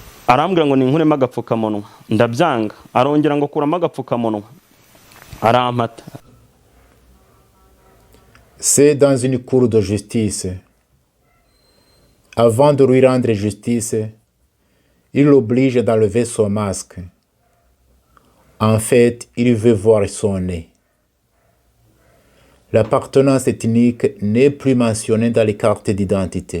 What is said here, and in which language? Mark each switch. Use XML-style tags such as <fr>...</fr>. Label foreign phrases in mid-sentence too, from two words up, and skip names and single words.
<rw>arambwira ngo ninkuremo agapfukamunwa ndabyanga, arongera ngo kuramo agapfukamunwa arampata.</rw> <fr>C'est dans une cour de justice. Avant de lui rendre justice, il l'oblige d'enlever son masque. En fait, il veut voir son nez. L'appartenance ethnique n'est plus mentionnée dans les cartes d'identité.</fr>